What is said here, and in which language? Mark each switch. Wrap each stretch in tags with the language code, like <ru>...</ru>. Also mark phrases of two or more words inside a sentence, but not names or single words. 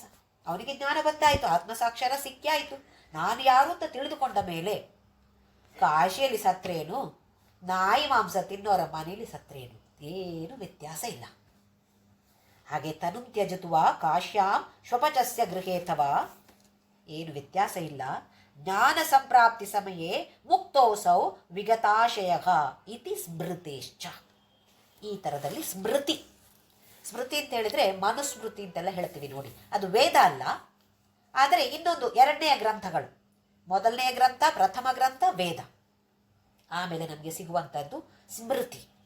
<kn>ಅವನಿಗೆ ಜ್ಞಾನ ಬಂದಾಯಿತು, ಆತ್ಮಸಾಕ್ಷರ ಸಿಕ್ಕಾಯಿತು, ನಾನು ಯಾರು ಅಂತ ತಿಳಿದುಕೊಂಡ ಮೇಲೆ ಕಾಶಿಯಲ್ಲಿ ಸತ್ರೇನು, ನಾಯಿ ಮಾಂಸ ತಿನ್ನೋರ ಮನೆಯಲ್ಲಿ ಸತ್ರೇನು, ಏನು ವ್ಯತ್ಯಾಸ ಇಲ್ಲ.</kn> <sa>ಹಾಗೆ ತನು ತ್ಯಜತ್ವ ಕಾಶ್ಯಾಂ ಶ್ವಪಚಸ್ಯ ಗೃಹೇಥವಾ,</sa> <kn>ಏನು ವ್ಯತ್ಯಾಸ ಇಲ್ಲ.</kn> <sa>ಜ್ಞಾನ ಸಂಪ್ರಾಪ್ತಿ ಸಮಯೇ ಮುಕ್ತೋಸೌ ವಿಗತಾಶಯ ಇತಿ ಸ್ಮೃತೇಶ್ಚ.</sa> <kn>ಈ ಥರದಲ್ಲಿ ಸ್ಮೃತಿ, ಸ್ಮೃತಿ ಅಂತ ಹೇಳಿದ್ರೆ ಮನುಸ್ಮೃತಿ ಅಂತೆಲ್ಲ ಹೇಳ್ತೀವಿ ನೋಡಿ, ಅದು ವೇದ ಅಲ್ಲ, ಆದರೆ ಇನ್ನೊಂದು ಎರಡನೆಯ ಗ್ರಂಥಗಳು. ಮೊದಲನೆಯ ಗ್ರಂಥ, ಪ್ರಥಮ ಗ್ರಂಥ ವೇದ, ಆಮೇಲೆ ನಮಗೆ ಸಿಗುವಂಥದ್ದು ಸ್ಮೃತಿ.</kn>